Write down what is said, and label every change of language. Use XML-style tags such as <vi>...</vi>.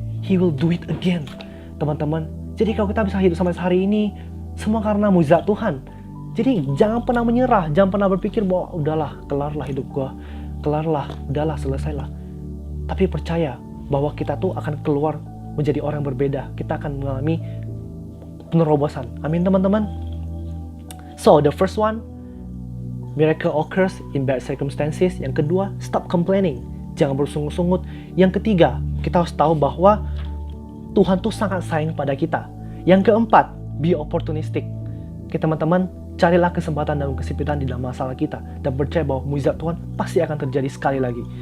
<en>He will do it again.</en> <id>Teman-teman, jadi kalau kita bisa hidup sampai hari ini, semua karena mujizat Tuhan. Jadi jangan pernah menyerah, jangan pernah berpikir bahwa udahlah, kelarlah hidup gua, kelarlah, udahlah, selesailah. Tapi percaya bahwa kita tuh akan keluar menjadi orang yang berbeda. Kita akan mengalami penerobosan. Amin teman-teman.</id> <en>So the first one, miracle occurs in bad circumstances.</en> <id>Yang kedua, stop complaining, jangan bersungut-sungut. Yang ketiga, kita harus tahu bahwa Tuhan tuh sangat sayang pada kita. Yang keempat,</id> <en>be opportunistic.</en> <id>Oke teman-teman, carilah kesempatan dalam kesempitan di dalam masalah kita, dan percaya bahwa mujizat Tuhan pasti akan terjadi sekali lagi.</id>